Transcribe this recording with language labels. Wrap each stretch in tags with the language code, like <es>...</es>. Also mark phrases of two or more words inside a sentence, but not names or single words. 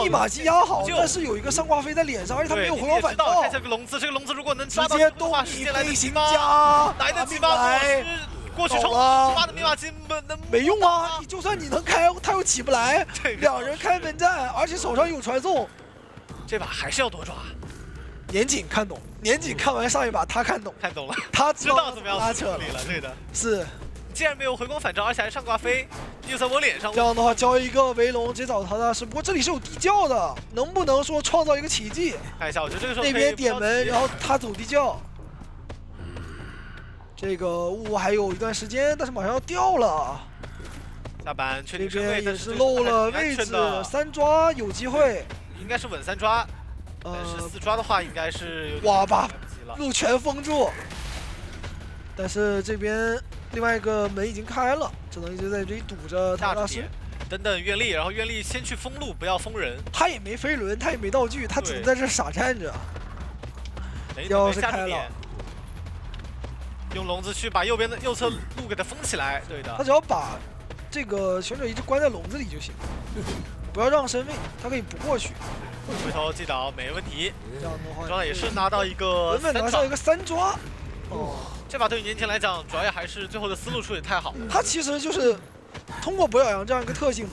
<zh>密碼機壓好，但是有一個上掛飛在臉上，而且他沒有回光返照。看這個籠子，這個籠子如果能抓到直接動你飛行家，來得及嗎？過去衝，媽的密碼機沒用啊！你就算你能開，他又起不來。兩人開門戰，而且手上有傳送。這把還是要多抓。年景看懂，年景看完上一把他看懂，看懂了，他知道怎麼樣處理了。對的，是。既然沒有回光返照，而且還上掛飛，又在我臉上。這樣的話，交一個圍龍，直接找他的是。不過這裡是有地窖的，能不能說創造一個奇蹟？看一下，我覺得這個時候那邊點門，然後他走地窖。這個霧還有一段時間，但是馬上要掉了。下板確定這邊也是漏了位置，3抓有機會。應該是穩3抓，但是4抓的話應該是哇，把路全封住。但是這邊另外一個門已經開了，只能一直在這裡堵着他大師。等等願力，然後願力先去封路，不要封人。他也沒飛輪，他也沒道具，他只能在這傻站着。鑰匙開了，用籠子去把右邊的右側路給它封起來。對的，他只要把這個選手一直關在籠子裡就行。不要讓身位，他可以不過去。回頭擊倒沒問題。這樣的話，抓也是拿到一個穩穩拿上一個3抓。哦，這把對於年輕來講，主要也還是最後的思路處理太好。他其實就是通過博小羊這樣一個特性嘛。</zh>